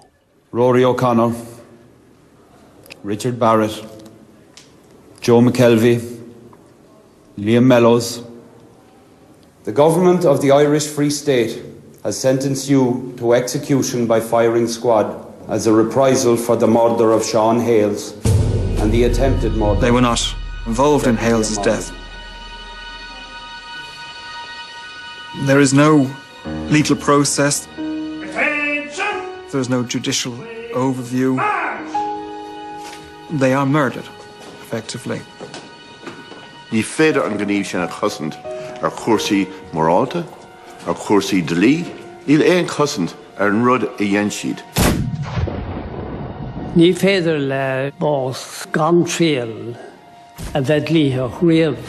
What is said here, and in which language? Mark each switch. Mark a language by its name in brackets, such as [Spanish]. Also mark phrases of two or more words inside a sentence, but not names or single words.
[English] Rory O'Connor, Richard Barrett, Joe McKelvey, Liam Mellows. The government of the Irish Free State has sentenced you to execution by firing squad as a reprisal for the murder of Sean Hales and the attempted murder. They were not involved in Hales' death. There is no legal process. There's no judicial overview. They are murdered, effectively. [Irish] Ní féidir an gníomh sin a chosint ar chórsaí morálta, ar chórsaí dlí, níl éon chosint ar an rud a dhéan siad. Ní féidir le bás gan tríal a bheith dlíthe riamh.